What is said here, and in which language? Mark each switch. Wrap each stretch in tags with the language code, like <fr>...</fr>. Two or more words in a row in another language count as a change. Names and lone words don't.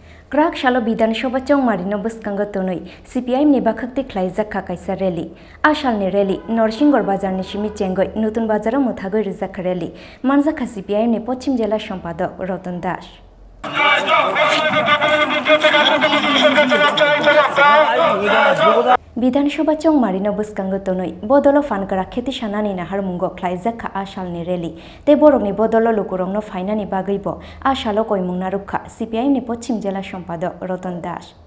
<trp>Krak shalo Bidhansabha chongmarino bwskango tonwi CPIM ni bakhakti khlaijak kaisa rally. Ashalni rally Norsingor bazarni simi chengoi nutun bazaro muthagoi rijak rally. Manjaka CPIM ni Pochim jela সম্পাদক রতন দাস। বিধানসভা চংমারিনো বসকাঙ্গ তনই বদল ফানকারা খেতি সানানি নাহার মুঙ্গ খ্লাইজাখা আশালনি রেলি তে বরংনি বদল লোকরংনো ফাইনানি বাগৈব আশালো কইমুংনা রক্ষা সিপিআইএম নি পশ্চিম জেলা সম্পাদক রতন দাস।</trp>